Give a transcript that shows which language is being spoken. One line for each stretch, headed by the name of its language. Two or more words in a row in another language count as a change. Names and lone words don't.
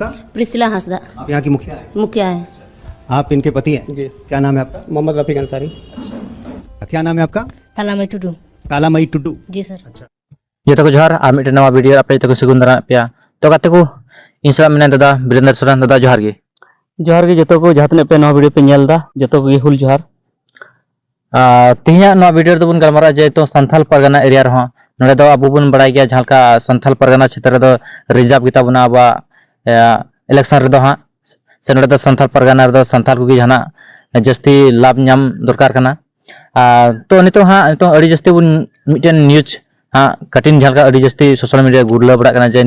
Hindi: प्रिसिला हंसदा आप यहाँ की मुखिया है? मुखिया है। आप इनके पति हैं? जी। क्या नाम है आपका? मोहम्मद रफीक अंसारी। क्या नाम है आपका? तालामई टुडू। तालामई टुडू। जी सर।
Santali: जतो को जोहार आ मिटे नवा वीडियो अपने तको सगुन दारा पे तो गाते को इंस्टा में दादा वीरेंद्र सोरेन दादा जोहार गे जतो को जहां पे नवा वीडियो पे नेलदा जतो को हुल जोहार तिहिया नवा वीडियो दबन गलमारा जे तो संथाल परगना एरिया रहा नोडे दो अबु बन बड़ाई गया झालका संथाल परगना क्षेत्र दो रिजर्व किता बना बा इलेक्शन रे दो हां से नोडे दो संथाल परगना रे दो संथाल को जहाना जस्ती लाभ नाम दरकार कना तो नितो हां नितो अड़ी जस्ती बन मिटन न्यूज हाँ कठिन झालका अड़ी जस्ती
English: social media
Santali: गुरला बड़ा कना जे